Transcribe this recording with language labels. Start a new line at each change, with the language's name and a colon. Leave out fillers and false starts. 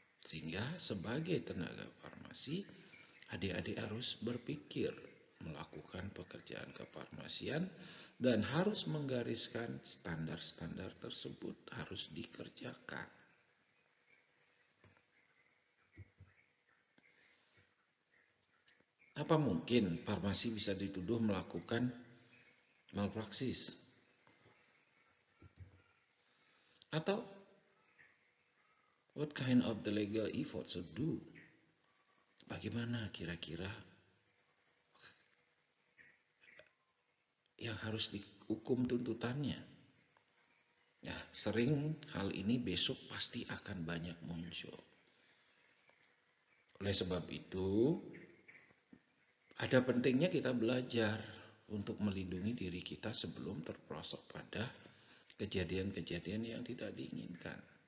Indonesian: Sehingga sebagai tenaga farmasi, adik-adik harus berpikir melakukan pekerjaan kefarmasian dan harus menggariskan standar-standar tersebut harus dikerjakan. Apa mungkin farmasi bisa dituduh melakukan malpraksis? Atau
English: what kind of the legal effort should do?
Indonesian: Bagaimana kira-kira yang harus dihukum tuntutannya? Nah, sering hal ini besok pasti akan banyak muncul. Oleh sebab itu, ada pentingnya kita belajar untuk melindungi diri kita sebelum terperosok pada kejadian-kejadian yang tidak diinginkan.